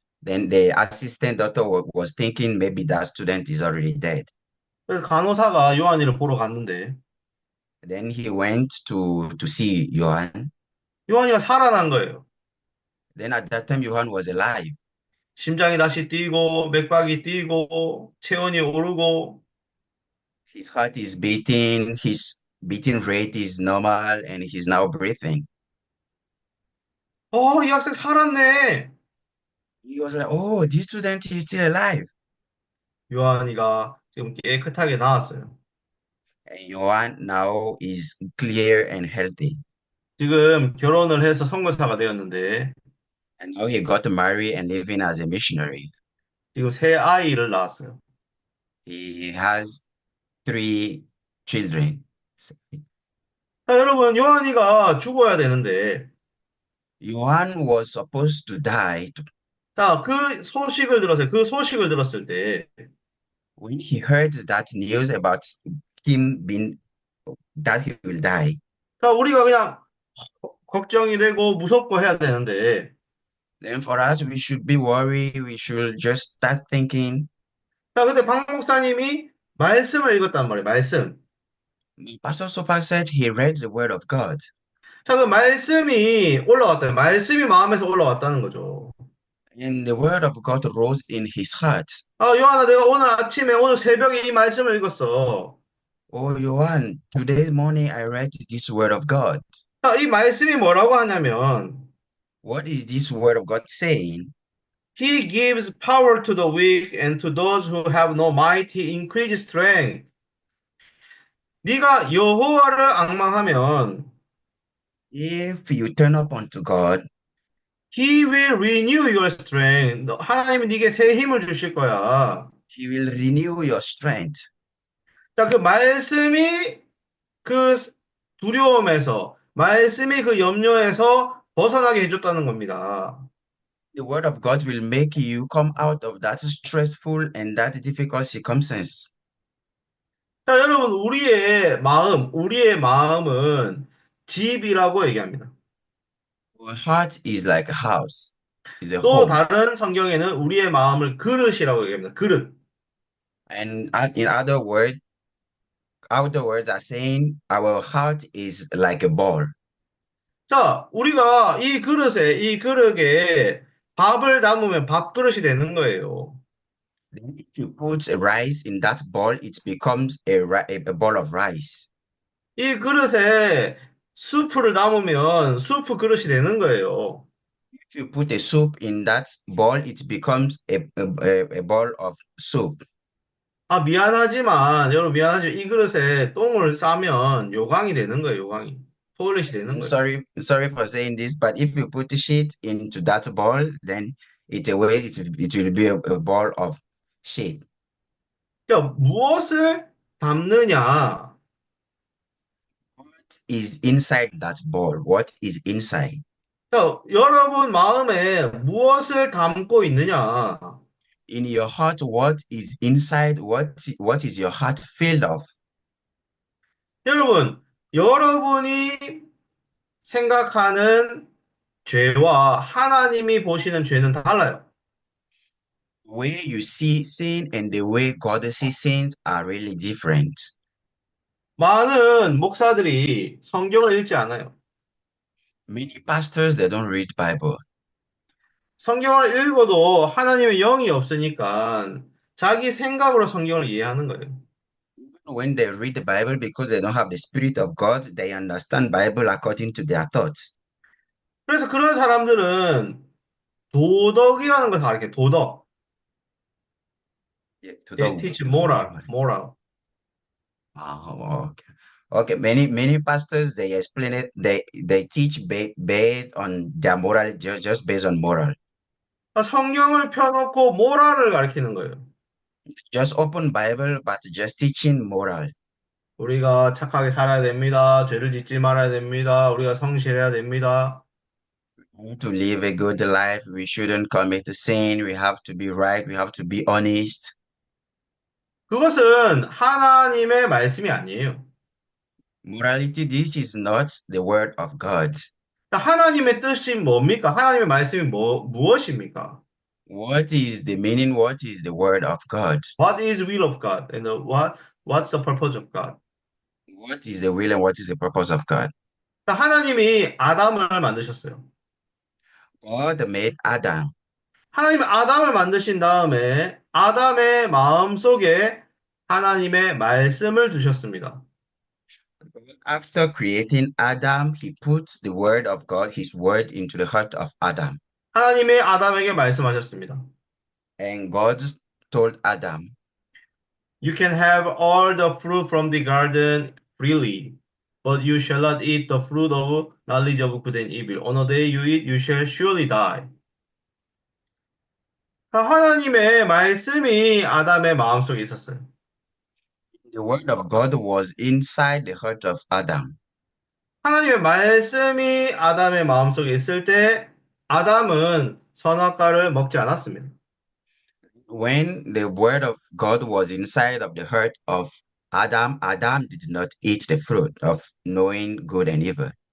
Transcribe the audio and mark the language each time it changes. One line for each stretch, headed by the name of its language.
English: Then the assistant doctor was thinking maybe that student is already dead.
Korean: 그래서 간호사가 요한이를 보러 갔는데,
English: Then he went to see Johan.
Korean: 요한이가 살아난 거예요.
English: Then at that time, Johan was alive.
Korean: 심장이 다시 뛰고, 맥박이 뛰고, 체온이 오르고,
English: His heart is beating, his beating rate is normal, and he's now breathing.
Korean: 이 학생 살았네.
English: He was like, "Oh, this student is still alive."
Korean: 요한이가 지금 깨끗하게 나왔어요.
English: And Johan now is clear and healthy.
Korean: 지금 결혼을 해서 선교사가 되었는데,
English: And now he got married and living as a missionary.
Korean: 지금 새 아이를 낳았어요.
English: He has 3 children.
Korean: 자, 여러분, 요한이가 죽어야 되는데,
English: Johan was supposed to die.
Korean: 자, 그 소식을 들었어요. 그 소식을 들었을 때,
English: When he heard that news about him being that he will die,
Korean: 자, 우리가 그냥 걱정이 되고 무섭고 해야 되는데,
English: then for us we should be worried. We should just start thinking.
Korean: 자, 그때 박 목사님이 말씀을 읽었단 말이에요. 말씀.
English: Pastor Sopak said he read the word of God.
Korean: 자, 그 말씀이 올라왔다. 말씀이 마음에서 올라왔다는 거죠.
English: And the word of God rose in his heart.
Korean: 아, 요한아, 내가 오늘 아침에, 오늘 새벽에 이 말씀을 읽었어.
English: Oh, Johan, today morning I read this word of God.
Korean: 자, 이 말씀이 뭐라고 하냐면,
English: What is this word of God saying? He gives power to the weak and to those who have no might, he increases strength.
Korean: 네가 여호와를 앙망하면
English: If you turn up unto God, He will renew your strength.
Korean: 하나님이 네게 새 힘을 주실 거야.
English: he will renew your strength.
Korean: 자, 그 말씀이 그 두려움에서, 말씀이 그 염려에서 벗어나게 해줬다는 겁니다.
English: The word of God will make you come out of that stressful and that difficult circumstance.
Korean: 자, 여러분, 우리의 마음은 집이라고 얘기합니다.
English: Our heart is like a house, is a
Korean: 또
English: home.
Korean: 다른 성경에는 우리의 마음을 그릇이라고 얘기합니다. 그릇.
English: And in other words are saying our heart is like a ball.
Korean: 자, 우리가 이 그릇에 밥을 담으면 밥그릇이 되는 거예요.
English: Then if you put a rice in that bowl, it becomes a ball of rice.
Korean: 이 그릇에 수프를 담으면 수프 그릇이 되는 거예요.
English: If you put a soup in that bowl, it becomes a bowl of soup.
Korean: 아, 여러분 미안하지만 이 그릇에 똥을 싸면 요강이 되는 거예요, 요강이. 토일렛이 되는
English: I'm
Korean: 거예요.
English: sorry for saying this, but if you put the shit into that bowl, then it will be a bowl of shit.
Korean: 자, 무엇을 담느냐?
English: What is inside that bowl? What is inside?
Korean: 자, 여러분 마음에 무엇을 담고 있느냐?
English: In your heart, what is inside? What is your heart filled of?
Korean: 여러분이 생각하는 죄와 하나님이 보시는 죄는 달라요.
English: The way you see sin and the way God sees sins are really different.
Korean: 많은 목사들이 성경을 읽지 않아요.
English: Many pastors, they don't read Bible.
Korean: 성경을 읽어도 하나님의 영이 없으니까 자기 생각으로 성경을 이해하는 거예요.
English: When they read the Bible, because they don't have the Spirit of God, they understand Bible according to their thoughts.
Korean: 그래서 그런 사람들은 도덕이라는 걸 가르쳐요. 도덕.
English: Yeah, to They teach moral. Oh, okay. Okay, many pastors they explain it. They teach based on their moral, just based on moral.
Korean: 성경을 펴놓고 모랄을 가르치는 거예요.
English: Just open Bible, but just teaching moral.
Korean: 우리가 착하게 살아야 됩니다. 죄를 짓지 말아야 됩니다. 우리가 성실해야 됩니다.
English: To live a good life, we shouldn't commit a sin. We have to be right. We have to be honest.
Korean: 그것은 하나님의 말씀이 아니에요.
English: Morality, this is not the word of God.
Korean: 하나님의 뜻이 뭡니까? 하나님의 말씀이 무엇입니까?
English: What is the meaning? What is the word of God? What is the will of God? And what's the purpose of God? What is the will and what is the purpose of God?
Korean: 하나님이 아담을 만드셨어요.
English: God made Adam.
Korean: 하나님이 아담을 만드신 다음에 아담의 마음속에 하나님의 말씀을 두셨습니다.
English: After creating Adam, he put the word of God, his word, into the heart of Adam.
Korean: 하나님이 아담에게 말씀하셨습니다.
English: And God told Adam, You can have all the fruit from the garden freely, but you shall not eat the fruit of knowledge of good and evil. On the day you eat, you shall surely die.
Korean: 하나님의 말씀이 아담의 마음속에 있었어요.
English: the word of God was inside the heart of Adam.
Korean: 하나님의 말씀이 아담의 마음속에 있을 때 아담은 선악과를 먹지 않았습니다.
English: When the word of God was inside of the heart of Adam, Adam did not eat the fruit of knowing good and evil.